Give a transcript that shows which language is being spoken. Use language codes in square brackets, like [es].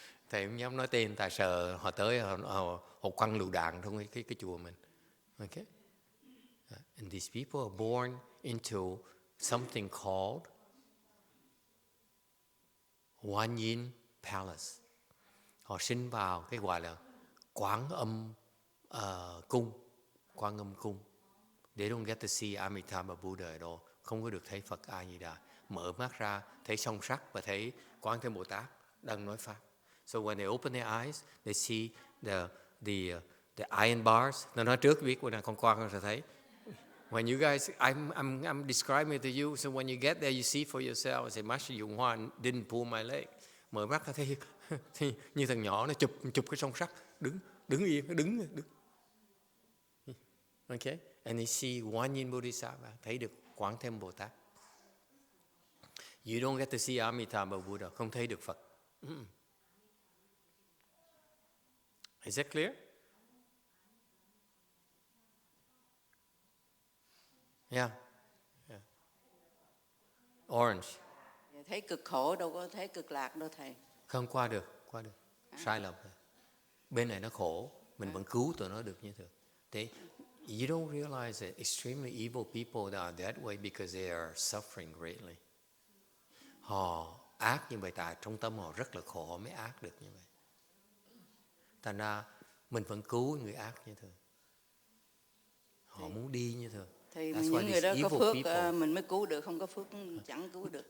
[vi] Thầy không dám nói tên, tại sợ họ tới, họ quăng lựu đạn trong cái chùa mình. [en] Okay? And these people are born into something called Guan Yin Palace. [vi] Họ sinh vào cái gọi là Quán Âm cung. Quán Âm cung. [en] They don't get to see Amitabha Buddha at all. [vi] Không có được thấy Phật A Di Đà. Mở mắt ra thấy song sắc và thấy Quán Thế Bồ Tát đang nói pháp. [en] So when they open their eyes, they see the iron bars. [vi] Nó nói trước biết [en] when [vi] con qua con sẽ thấy. [en] When you guys, I'm describing it to you, so when you get there, you see for yourself. I say, Master YongHua didn't pull my leg. [vi] Mở mắt ra thấy như thằng nhỏ nó chụp cái song sắt, đứng yên, đứng. [en] Okay, and you see Guan Yin Bodhisattva, [vi] thấy được Quán Thế Bồ Tát. [en] You don't get to see Amitabha Buddha, [vi] không thấy được Phật. [en] Is that clear? Yeah. Orange. [vi] Thấy cực khổ đâu có thấy cực lạc đâu thầy. Không qua được. Sai lầm rồi. Bên này nó khổ, mình vẫn cứu tụi nó được như thường. [en] Thế, you don't realize that extremely evil people that are that way because they are suffering greatly. [vi] Họ ác như vậy tại trong tâm họ rất là khổ, họ mới ác được như vậy. Thành ra mình vẫn cứu người ác như thường. Họ muốn đi như thường. Thì những người đó có phước mình mới cứu được, không có phước chẳng cứu được.